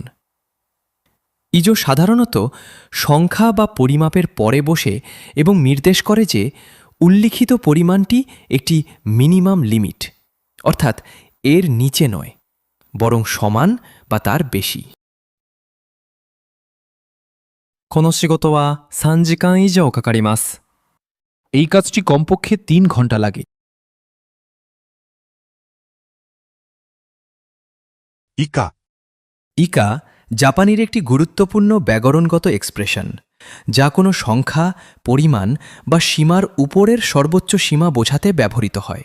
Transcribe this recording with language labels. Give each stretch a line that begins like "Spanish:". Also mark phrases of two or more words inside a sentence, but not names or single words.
Bangla: ইজো সাধারণত সংখ্যা বা পরিমাপের পরে বসে এবং নির্দেশ করে যে উল্লিখিত পরিমাণটি একটি
English: minimum limit,
Bangla: অর্থাৎ এর নিচে নয়, বরং সমান বা তার বেশি।
Japanese: この仕事は3時間以上かかります。
Bangla: এই কাজটি কমপক্ষে 3 ঘন্টা লাগে।
Japanese: 以下。
Bangla: ইকা জাপানির একটি গুরুত্বপূর্ণ ব্যাকরণগত এক্সপ্রেশন যা কোনো সংখ্যা, পরিমাণ বা সীমার উপরের সর্বোচ্চ সীমা বোঝাতে ব্যবহৃত হয়।